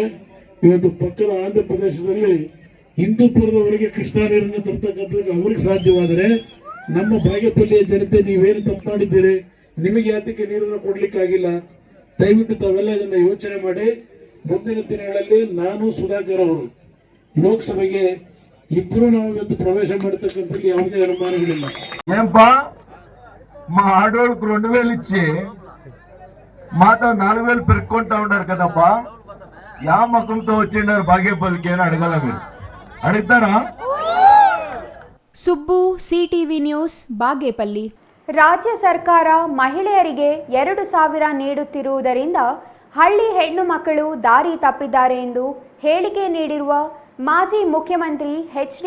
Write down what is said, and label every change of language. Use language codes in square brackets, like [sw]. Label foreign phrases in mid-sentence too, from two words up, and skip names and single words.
[kn] ಇವತ್ತು ಪಕ್ಕದ ಆಂಧ್ರ ಪ್ರದೇಶದಲ್ಲಿ ಹಿಂದೂಪುರದವರೆಗೆ ಕೃಷ್ಣಾ ನೀರನ್ನು ತರ್ತಕ್ಕಂಥದ್ದು ಅವ್ರಿಗೆ ಸಾಧ್ಯವಾದರೆ ನಮ್ಮ ಬಾಗೇಪಲ್ಲಿಯ ಜನತೆ ನೀವೇನು ತಪ್ಪು ಮಾಡಿದ್ದೀರಿ, ನಿಮಗೆ ಯಾತಕ್ಕೆ ನೀರನ್ನು ಕೊಡ್ಲಿಕ್ಕಾಗಿಲ್ಲ? ದಯವಿಟ್ಟು ತಾವೆಲ್ಲ ಇದನ್ನು ಯೋಚನೆ ಮಾಡಿ. ಮುಂದಿನ ದಿನಗಳಲ್ಲಿ ನಾನು ಸುಧಾಕರ್ ಅವರು ಲೋಕಸಭೆಗೆ ಇಬ್ಬರು ನಾವು ಇವತ್ತು ప్రవేశ ಮಾಡತಕ್ಕಂಥದ್ದು ಯಾವುದೇ ಅನುಮಾನಗಳಿಲ್ಲ. [te] ఏంపా మా ఆడవాళ్ళకు 2000 ఇచ్చి మాతో 4000 పెరుక్కుంటా ఉన్నారు కదప్పా. యా మకంతో వచ్చిండారు బాగేపల్లికి అని అడగాల, మీరు అడుగుతారా? [kn] ಸುಬ್ಬು, ಸಿಟಿವಿ ನ್ಯೂಸ್, ಬಾಗೇಪಲ್ಲಿ. ರಾಜ್ಯ ಸರ್ಕಾರ ಮಹಿಳೆಯರಿಗೆ 2,000 ನೀಡುತ್ತಿರುವುದರಿಂದ ಹಳ್ಳಿ ಹೆಣ್ಣು ಮಕ್ಕಳು ದಾರಿ ತಪ್ಪಿದ್ದಾರೆ ಎಂದು ಹೇಳಿಕೆ ನೀಡಿರುವ ಮಾಜಿ ಮುಖ್ಯಮಂತ್ರಿ ಎಚ್.ಡಿ.